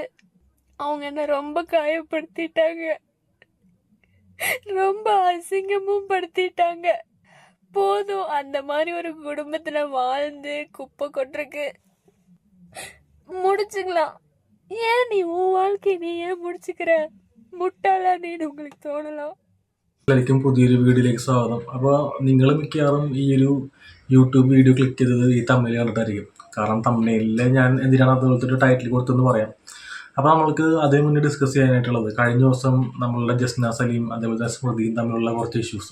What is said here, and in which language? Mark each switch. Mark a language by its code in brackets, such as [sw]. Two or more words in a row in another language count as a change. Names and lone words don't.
[ta] அவங்க என்ன ரொம்ப காயப்படுத்திட்டாங்க, ரொம்ப அசிங்கமும் படுத்திட்டாங்க. போதும் அந்த மாதிரி ஒரு குடும்பத்துல வாழ்ந்து குப்பை கொட்டுறக்கு. முடிச்சுக்கலாம். ஏன் நீ உன் வாழ்க்கை நீ ஏன் முடிச்சுக்கிற? മുട്ടാളാ നീ உங்களுக்கு തോന്നலாம். [ml] എല്ലാവർക്കും പുതിയൊരു വീഡിയോയിലേക്ക് സ്വാഗതം. അപ്പോൾ നിങ്ങൾ മിക്കവാറും ഈ ഒരു യൂട്യൂബ് വീഡിയോ ക്ലിക്ക് ചെയ്തത് ഈ തമിഴിൽ കണ്ടിട്ടായിരിക്കും. കാരണം തമിഴിൽ ഞാൻ എന്തിനാണ് അതുപോലത്തെ ഒരു ടൈറ്റിൽ കൊടുത്തെന്ന് പറയാം. അപ്പോൾ നമ്മൾക്ക് അതേ മുന്നേ ഡിസ്കസ് ചെയ്യാനായിട്ടുള്ളത് കഴിഞ്ഞ ദിവസം നമ്മളുടെ ജസ്ന സലീം അതേപോലെ സ്മൃതിയും തമ്മിലുള്ള കുറച്ച് ഇഷ്യൂസ്.